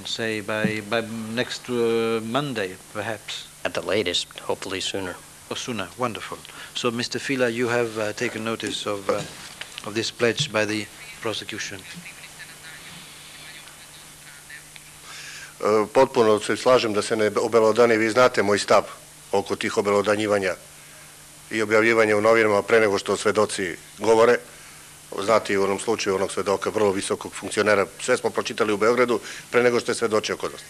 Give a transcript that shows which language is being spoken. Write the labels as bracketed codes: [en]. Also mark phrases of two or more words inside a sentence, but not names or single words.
[en] Say by next Monday, perhaps? At the latest, hopefully sooner. Or sooner, wonderful. So, Mr. Fila, you have taken notice of this pledge by the prosecution. [sr] potpuno se slažem da se ne obelodani, vi znate moj stav oko tih obelodanjivanja i objavljivanja u novinama pre nego što svedoci govore. Znate i u onom slučaju onog svedoka, vrlo visokog funkcionera, sve smo pročitali u Beogradu pre nego što je svedočio kod nas.